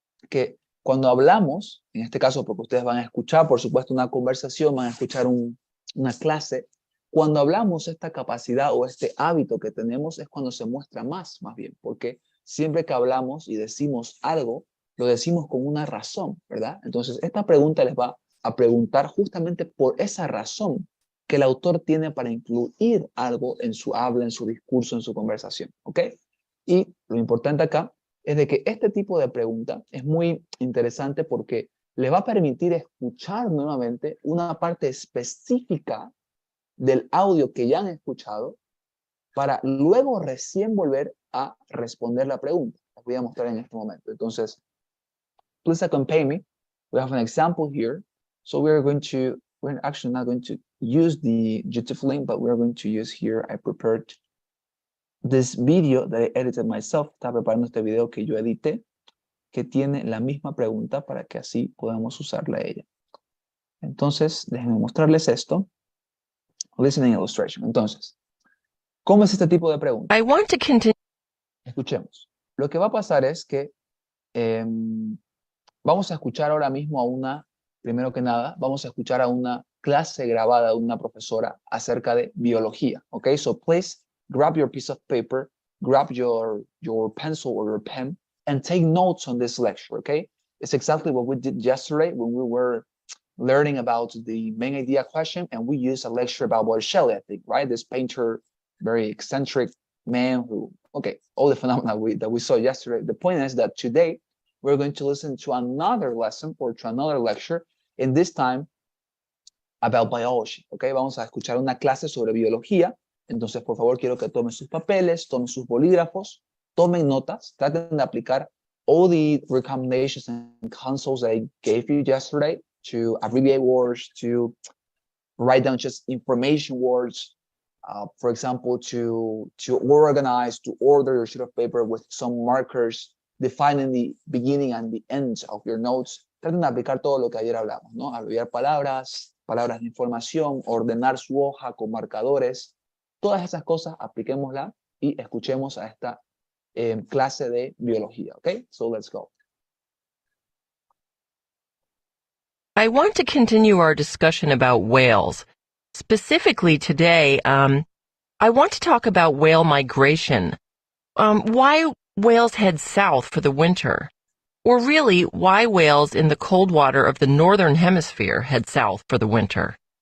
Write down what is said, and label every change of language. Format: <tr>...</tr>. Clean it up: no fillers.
<es>Que cuando hablamos, en este caso porque ustedes van a escuchar, por supuesto, una conversación, van a escuchar una clase, cuando hablamos esta capacidad o este hábito que tenemos es cuando se muestra más bien, porque siempre que hablamos y decimos algo, lo decimos con una razón, ¿verdad? Entonces, esta pregunta les va a preguntar justamente por esa razón que el autor tiene para incluir algo en su habla, en su discurso, en su conversación, ¿ok? Y lo importante acá es de que este tipo de pregunta es muy interesante porque les va a permitir escuchar nuevamente una parte específica del audio que ya han escuchado para luego recién volver a responder la pregunta. Les voy a mostrar en este momento.</es> <en>Entonces, please accompany me. We have an example here. So we're actually not going to use the YouTube link, but we're going to use here, I prepared this video that I edited myself.</en> <es>Está preparando este video que yo edité, que tiene la misma pregunta para que así podamos usarla a ella. Entonces, déjenme mostrarles esto. Listening illustration. Entonces, ¿cómo es este tipo de pregunta?</es> <en>I want to continue.</en> <es>Escuchemos. Lo que va a pasar es que vamos a escuchar ahora mismo primero que nada, vamos a escuchar a una clase grabada de una profesora acerca de biología.</es> <en>Okay, so please grab your piece of paper, grab your pencil or your pen, and take notes on this lecture, okay? It's exactly what we did yesterday when we were learning about the main idea question, and we used a lecture about Botticelli, I think, right? This painter, very eccentric man who, okay, all the phenomena that we saw yesterday. The point is that today we're going to listen to another lesson or to another lecture, and this time about biology, okay?</en> <es>Vamos a escuchar una clase sobre biología. Entonces, por favor, quiero que tomen sus papeles, tomen sus bolígrafos, tomen notas, traten de aplicar</es> <en>all the recommendations and concepts that I gave you yesterday, to abbreviate words, to write down just information words, for example, to organize, to order your sheet of paper with some markers, defining the beginning and the end of your notes.</en> <es>Traten de aplicar todo lo que ayer hablamos, ¿no? Abreviar palabras de información, ordenar su hoja con marcadores. Todas esas cosas apliquémosla y escuchemos a esta clase de biología, okay?</es> <en>So let's go. I want to continue our discussion about whales. Specifically today, I want to talk about whale migration. Why whales head south for the winter? Or really, why whales in the cold water of the northern hemisphere head south for the winter.</en>